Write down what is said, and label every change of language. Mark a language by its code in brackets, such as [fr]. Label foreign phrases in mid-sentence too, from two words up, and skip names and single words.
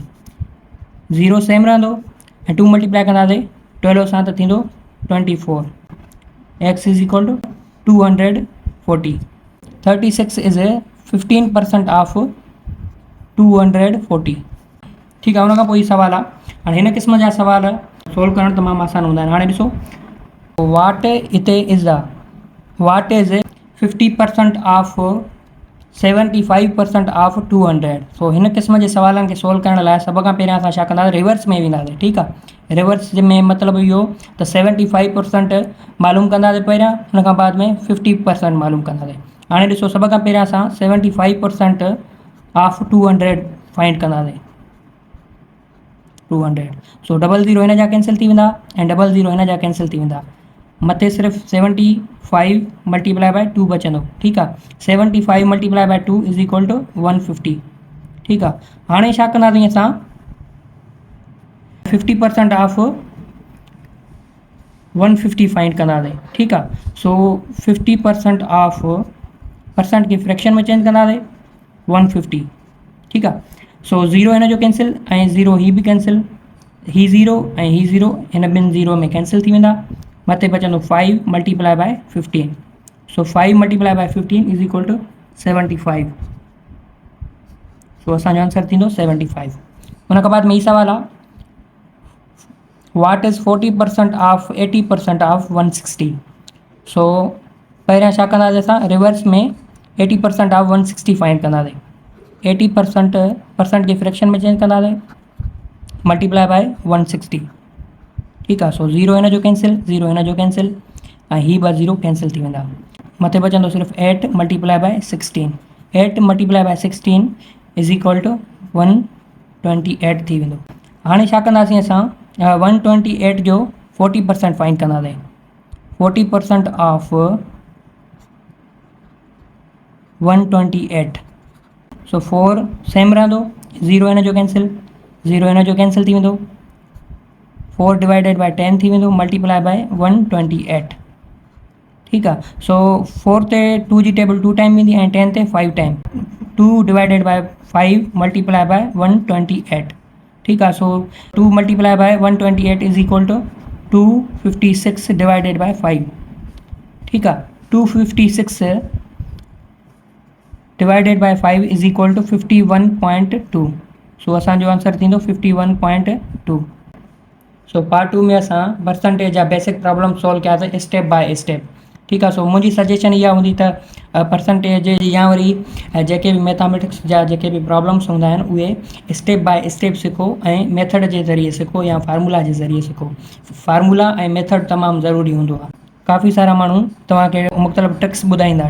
[sd] 0 सेम रहंदो ऐं 2 मल्टीप्लाई कंदासीं 12 सां त थींदो 24. [en] x is equal to 240. 36 is 15% of 240. [sd] ठीकु आहे. हुन खां पोइ सवाल आहे. हाणे हिन क़िस्म जा सवाल सोल्व करणु तमामु आसान हूंदा आहिनि. हाणे ॾिसो वाट हिते इज़ आहे. [en] what is 50% of 75% of 200. [sd] सो हिन क़िस्म जे सवालनि खे सोल्व करण लाइ सभ खां पहिरियां असां छा कंदासीं रिवर्स में वेंदासीं. ठीकु आहे. रिवर्स में मतिलबु इहो त 75% मालूम कंदासीं पहिरियां हुन खां बाद में 50% मालूम कंदासीं. हाणे ॾिसो सभ खां पहिरियां असां [en] 75% of 200 find [sd] कंदासीं. 200. सो 00 हिन जा कैंसिल थी वेंदा ऐं 00 हिन जा कैंसिल थी वेंदा. मथे सिर्फ़ु [en] 75 multiply by 2 [sd] बचंदो. ठीकु आहे. [en] 75 multiply by 2 is equal to 150. [sd] ठीकु आहे. हाणे छा कंदासीं असां [en] 50% of 150 find [sd] कंदासीं. ठीकु आहे. सो [en] 50% of percent [sd] खे फ्रैक्शन में चेंज कंदासीं 150. ठीकु आहे. सो 0 हिन जो कैंसिल ऐं 0 ही बि कैंसिल. ही 0 ऐं ही 0 हिन ॿिनि 0 में कैंसिल थी वेंदा. मथे बचंदो [en] 5 multiply by 15. सो 5 multiply by 15 is equal to 75. [sd] सो असांजो आंसर थींदो 75. हुन खां बाद में ई सवाल आहे [en] what is 40% of 80% of 160. [sd] सो पहिरियां छा कंदासीं असां रिवर्स में [en] 80% of 160 find [sd] कंदासीं. 80% परसेंट खे फ्रैक्शन में चेंज कंदासीं [en] multiply by 160. [sd] ठीकु आहे. सो 0 हिन जो कैंसिल 0 हिन जो कैंसिल ऐं ही ॿ 0 कैंसिल थी वेंदा. मथे बचंदो सिर्फ़ु [en] 8 multiply by 16. 8 multiply by 16 is equal to 128 [sd] थी वेंदो. हाणे छा कंदासीं असां 128 जो 40% फाइंड कंदासीं. [en] 40% of 128. [sd] सो 4 सेम रहंदो 0 हिन जो कैंसिल 0 हिन जो कैंसिल थी वेंदो, [en] 4 divided by 10 [sd] थी वेंदो, [en] multiply by 128. [sd] ठीकु आहे। सो 4 ते 2 जी टेबल 2 टाइम ईंदी ऐं 10 ते 5 टाइम। [en] 2 divided by 5 multiply by 128. [sd] ठीकु आहे। [en] सो 2 multiply by 128 is equal to 256 divided by 5. [sd] ठीकु आहे। [en] 256 divided by 5 is equal to 51.2. [sd] सो असांजो आंसर थींदो 51.2। सो पार्ट 2 में असां परसेंटेज जा [en] basic problem [sd] सॉल्व कयासीं [en] step by step. [sd] ठीकु आहे। सो मुंहिंजी सजेशन इहा हूंदी त परसेंटेज या वरी जेके बि मैथमेटिक्स जा जेके बि प्रॉब्लम्स हूंदा आहिनि उहे [en] step by step [sd] सिखो ऐं मेथड जे ज़रिए सिखो या फार्मूला जे ज़रिए सिखो। फार्मूला ऐं मेथड तमामु ज़रूरी हूंदो आहे। काफ़ी सारा माण्हू तव्हांखे मुख़्तलिफ़ ट्रिक्स ॿुधाईंदा।